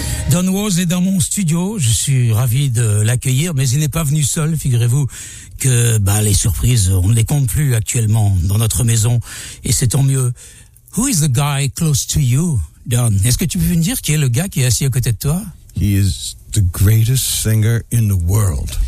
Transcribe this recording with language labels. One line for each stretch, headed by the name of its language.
French: Don Woz est dans mon studio, je suis ravi de l'accueillir, mais il n'est pas venu seul, figurez-vous que les surprises, on ne les compte plus actuellement dans notre maison, et c'est tant mieux.
English: Who is the guy close to you, Don?
French: Est-ce que tu peux me dire qui est le gars qui est assis à côté de toi?
English: He is the greatest singer in the world.